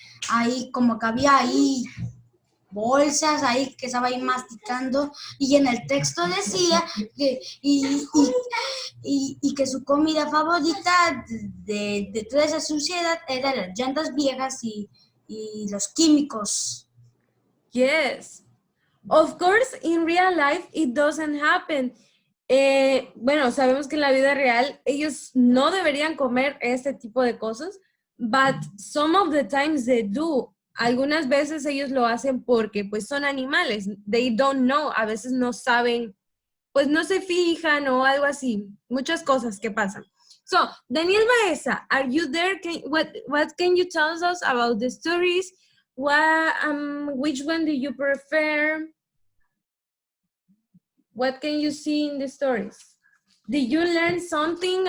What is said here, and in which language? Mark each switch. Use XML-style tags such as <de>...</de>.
<es>ahí como que había ahí bolsas ahí que estaba ahí masticando y en el texto decía que y que su comida favorita de toda esa suciedad eran las llantas viejas y los químicos.</es> <en>Yes. Of course, in real life, it doesn't happen.</en> <es>Bueno, sabemos que en la vida real ellos no deberían comer este tipo de cosas,</es> <en>but some of the times they do.</en> <es>Algunas veces ellos lo hacen porque pues son animales.</es> <en>They don't know,</en> <es>a veces no saben, pues no se fijan o algo así. Muchas cosas que pasan.</es> <en>So, Daniel Baeza, are you there? What can you tell us about the stories? Which one do you prefer? What can you see in the stories? Did you learn something?</en>